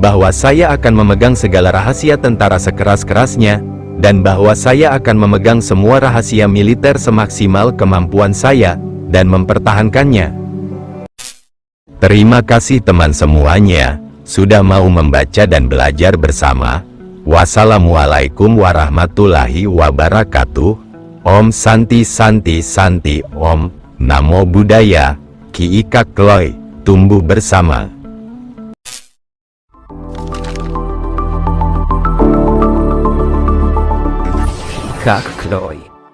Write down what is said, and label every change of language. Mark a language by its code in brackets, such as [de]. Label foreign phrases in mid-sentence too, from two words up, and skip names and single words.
[id] Bahwa saya akan memegang segala rahasia tentara sekeras-kerasnya, dan bahwa saya akan memegang semua rahasia militer semaksimal kemampuan saya, dan mempertahankannya. Terima kasih teman semuanya, sudah mau membaca dan belajar bersama. [ar] والسلام عليكم ورحمة الله وبركاته. [sa] ॐ शान्ति शान्ति शान्ति ॐ. [pi] Namo Buddhaya. [id] Ki Ika Kloy. Tumbuh bersama. Kak Kloy.